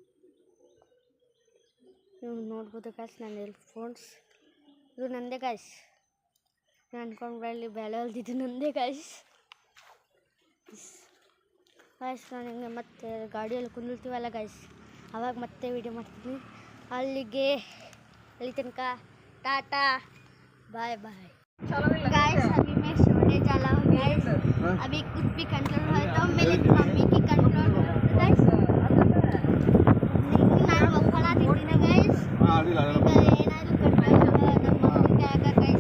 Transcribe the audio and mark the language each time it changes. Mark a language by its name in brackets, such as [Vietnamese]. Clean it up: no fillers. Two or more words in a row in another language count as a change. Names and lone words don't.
[Kannada] ನೀವು ನೋಡ್ಬೋದು ಗೈಸ್. ನನ್ನ ಏರ್ಫೋನ್ಸ್ ಇದು ನಂದೇ ಗೈಸ್. ನಾನು ಅನ್ಕೊಂಡ್ರಲ್ಲಿ ಬೆಳೆ ಹೊಲ್ದಿದ್ದು ನಂದೇ ಗೈಸ್. ಗೈಸ್, ನಾನು ಹಿಂಗೆ ಮತ್ತೆ ಗಾಡಿಯಲ್ಲಿ ಕುಂದಿರ್ತೀವಲ್ಲ ಗೈಸ್, ಆವಾಗ ಮತ್ತೆ ವೀಡಿಯೋ ಮಾಡ್ತೀನಿ. [English] ಅಲ್ಲಿ tanak tata bye bye guys. [Hindi] अभी मैं सोने जा रहा हूँ गाइस। अभी कुछ भी कंट्रोल हो तो मेरी मम्मी की कंट्रोल गाइस। [Kannada] ನಾನು ಒಪ್ಪಳಾತಿದ್ದೀನಿ ಗೈಸ್. ಈಗ ಏನಾದರೂ ಕಂಟ್ರೋಲ್ ನಮ್ಮ ಮಮ್ಮಿ ಕೈಯಾಗ ಗೈಸ್.